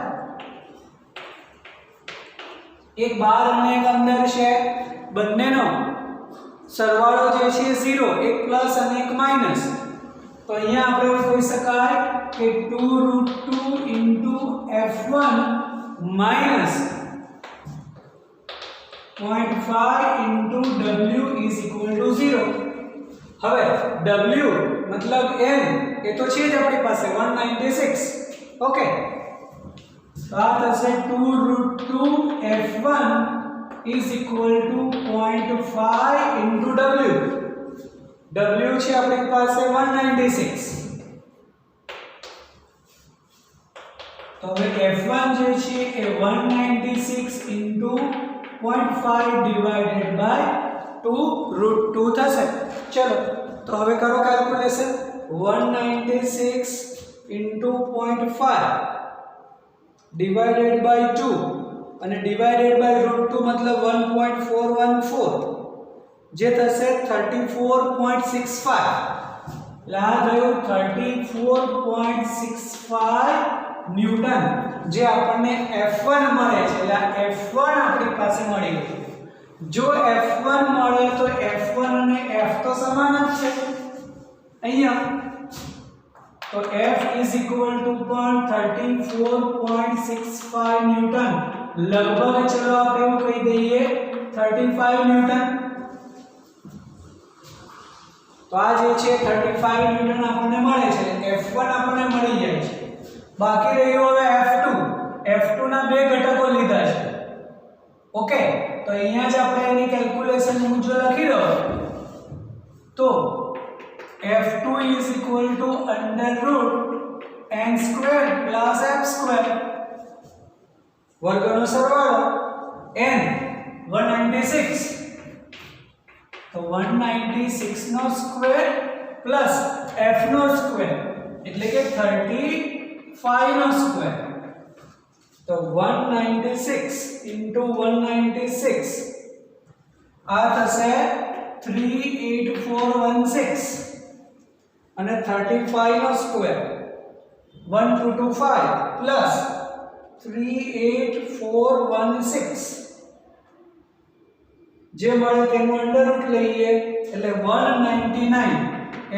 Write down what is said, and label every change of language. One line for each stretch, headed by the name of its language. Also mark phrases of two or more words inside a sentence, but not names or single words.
Gujarati: એક બહાર અને એક અંદર છે, બંનેનો સરવાળો જે છે 0, એક પ્લસ અને એક માઈનસ. તો અહીંયા આપણે કહી શકાય કે 2√2 F1 માઈનસ 0.5 W
English: is equal to
Gujarati: 0. હવે W મતલબ n એ તો છે જ આપણી પાસે 196. ઓકે, તો આ થશે 2√2 F1
English: is equal to
Gujarati: 0.5 W. W છે આપણી પાસે 196. તો હવે F1 જે છે એ 196 into 0.5
English: divided by
Gujarati: 2√2 થશે. ચલો તો હવે કરો કેલ્ક્યુલેશન. 196 into 0.5
English: divided by
Gujarati: 2 અને
English: divided by
Gujarati: √2 मतलब 1.414 જે થશે 34.65. લા થયું 34.65 ન્યૂટન જે આપણને F1 મળે છે. એટલે F1 આપણી પાસે મળી ગયું. જો F1 મળે તો F1 અને F તો સમાન જ છે અહીંયા. તો F
English: is equal to
Gujarati: 34.65 ન્યૂટન. લગભગ ચલો આપણે એવું કહી દઈએ 35 ન્યૂટન. તો આ જે છે 35 ન્યૂટન આપણને મળે છે. F1 આપણને મળી જાય છે. બાકી રહ્યું હવે F2. F2 ના બે ઘટકો લીધા છે. ઓકે, તો અહીંયા જ આપણે એની કેલ્ક્યુલેશન મુજબ લખી દો.
English: તો F2 is equal to √n square plus f square.
Gujarati: વર્ગનો સરવાળો n 196. તો 196 નો સ્ક્વેર પ્લસ f નો સ્ક્વેર એટલે કે 35 નો સ્ક્વેર. તો 196 into 196 આ થશે 38416 અને 35 નો સ્ક્વેર 1225 પ્લસ 38416 જે મળે તેનું
English: under root
Gujarati: લઈએ એટલે 199.